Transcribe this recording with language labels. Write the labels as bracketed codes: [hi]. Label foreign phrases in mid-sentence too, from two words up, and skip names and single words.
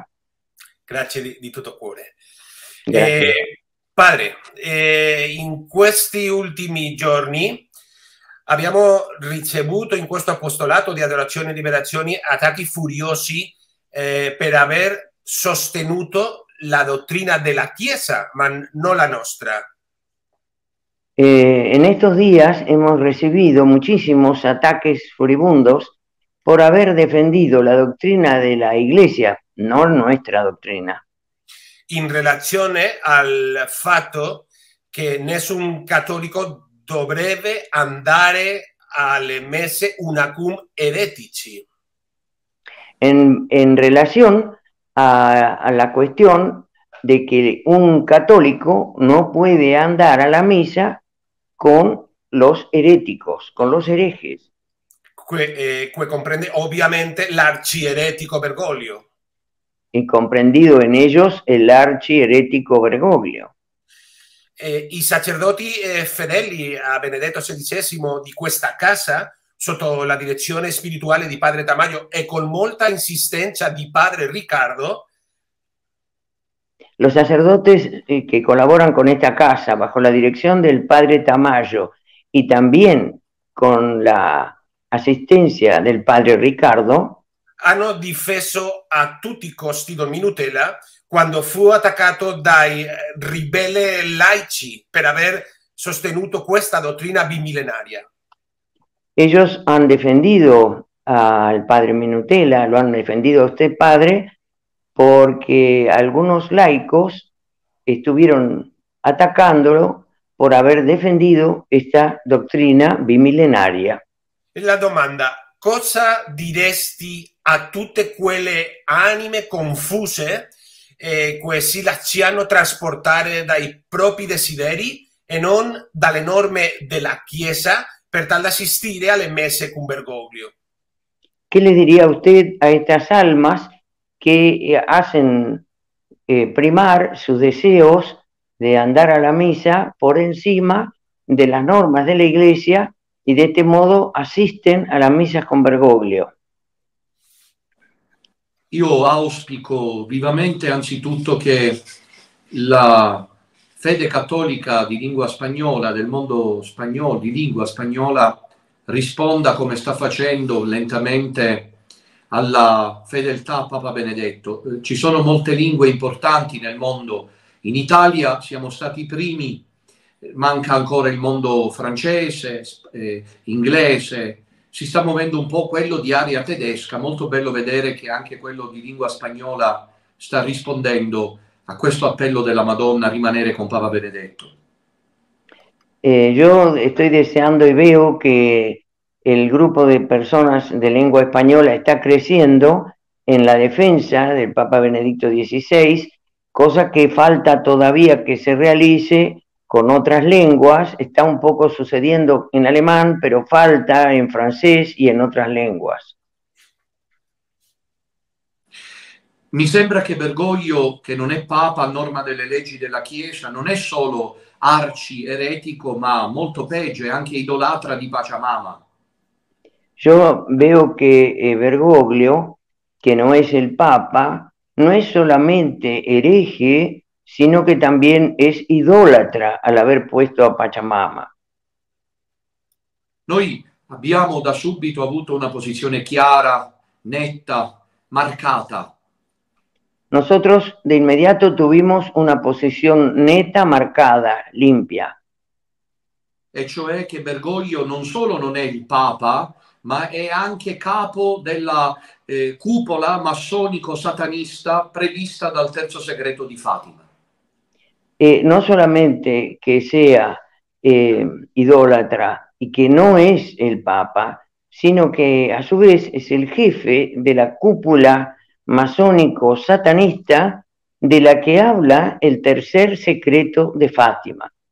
[it] Grazie di tutto cuore. Grazie. Padre, in questi ultimi giorni abbiamo ricevuto in questo apostolato di adorazione e liberazioni attacchi furiosi per aver sostenuto la dottrina della Chiesa, ma no la nostra. [es] En estos días hemos recibido muchísimos ataques furibundos por haber defendido la doctrina de la Iglesia, no nuestra doctrina. [it] In relazione al fatto che nessun cattolico dovrebbe andare alle messe unacum eretici. [es] En relación a la cuestión de que un católico no puede andar a la misa con los heréticos, con los herejes. [it] Que comprende obviamente l'archieretico Bergoglio. [es] Y comprendido en ellos el archierético Bergoglio. [it] I sacerdoti fedeli a Benedetto XVI di questa casa, sotto la direzione spirituale di Padre Tamayo e con molta insistenza di Padre Riccardo. [es] Los sacerdotes que colaboran con esta casa bajo la dirección del Padre Tamayo y también con la asistencia del Padre Riccardo, [it] hanno difeso a tutti i costi Don Minutela quando fu attaccato dai ribelli laici per aver sostenuto questa dottrina bimillenaria. [es] Ellos han defendido al Padre Minutela, lo han defendido a usted, Padre, porque algunos laicos estuvieron atacándolo por haber defendido esta doctrina bimilenaria. [it] La domanda: cosa diresti a tutte quelle anime confuse che si lasciano trasportare dai propri desideri e non dalle norme della Chiesa per tal da assistere alle messe con Bergoglio? [es] ¿Qué le diría usted a estas almas que hacen primar sus deseos de andar a la misa por encima de las normas de la Iglesia y de este modo asisten a las misas con Bergoglio? [it] Io auspico vivamente anzitutto che la fede cattolica di lingua spagnola, del mondo spagnolo, di lingua spagnola, risponda come sta facendo lentamente alla fedeltà a Papa Benedetto. Ci sono molte lingue importanti nel mondo. In Italia siamo stati i primi, manca ancora il mondo francese, inglese, si sta muovendo un po' quello di area tedesca. Molto bello vedere che anche quello di lingua spagnola sta rispondendo a questo appello della Madonna a rimanere con Papa Benedetto. [es] Yo estoy deseando y veo que el grupo de personas de lengua española está creciendo en la defensa del Papa Benedicto XVI, cosa que falta todavía que se realice con otras lenguas. Está un poco sucediendo en alemán, pero falta en francés y en otras lenguas. [it] Mi sembra che Bergoglio, che non è Papa a norma delle leggi della Chiesa, non è solo arci eretico, ma molto peggio, è anche idolatra di Pachamama. [es] Yo veo que Bergoglio, que no es el Papa, no es solamente hereje, sino que también es idólatra al haber puesto a Pachamama. [it] Noi abbiamo da subito avuto una posizione chiara, netta, marcata. [es] Nosotros de inmediato tuvimos una posición neta, marcada, limpia. [it] E cioè che Bergoglio non solo non è il Papa, ma è anche capo della cupola massonico-satanista prevista dal terzo segreto di Fatima. [es] No solamente que sea idólatra y que no es el Papa, sino que a su vez es el jefe de la cúpula masónico-satanista de la que habla el tercer secreto de Fátima.